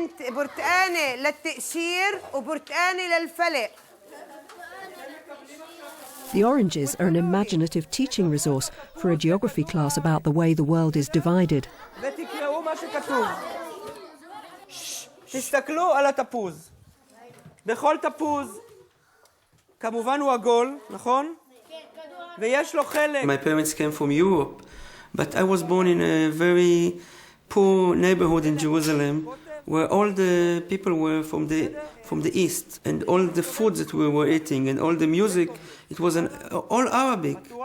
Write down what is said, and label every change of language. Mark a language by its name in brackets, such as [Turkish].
[Arabic] برتقانة للتقشير وبرتقانة للفلق. [English] The oranges are an imaginative teaching resource for a geography class about the way the world is divided. [Hebrew] ותקראו מה שכתוב. תסתכלו על התפוז. בכל תפוז, כמובן הוא עגול, נכון? ויש לו חלק. [English] My parents came from Europe, but I was born in a very poor neighborhood in Jerusalem, where all the people were from the east, and all the food that we were eating and all the music, it was all Arabic.